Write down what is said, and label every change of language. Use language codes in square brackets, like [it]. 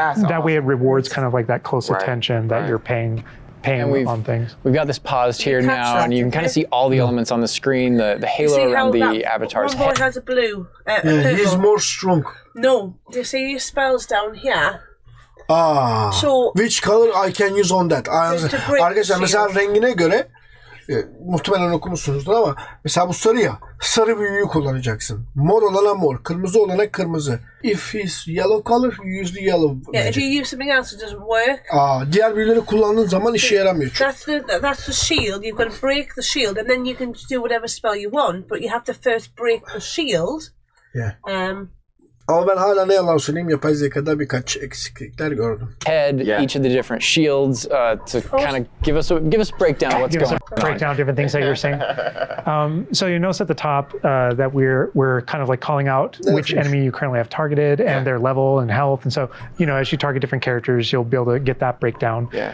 [en] That way it rewards kind of like that close attention that you're paying on things. We've got this paused here now, and you can kind of see all the elements on the screen, the halo around the avatar's head. One boy has a blue. He's more strong. No, do you see your spells down here? So which color I can use on that? [tr] Arkadaşlar mesela rengine göre muhtemelen okumuşsunuzdur ama mesela bu sarı ya, sarı büyüğü kullanacaksın. Mor olana mor, kırmızı olana kırmızı. [en] If he's yellow color, you use the yellow. Yeah, if you use something else, it doesn't work. [tr] Diğer büyüleri kullandığın zaman işe yaramıyor. [en] That's the shield. You've got to break the shield, and then you can do whatever spell you want, but you have to first break the shield. Yeah. [tr] Ama ben hala ne yalan söyleyeyim, yapay zekada birkaç eksiklikler gördüm. [en] Head, each of the different shields to kind of give us a breakdown of what's going on. Breakdown of different things that you're saying. So you notice at the top that we're kind of like calling out which enemy you currently have targeted and their level and health, and so as you target different characters, you'll be able to get that breakdown.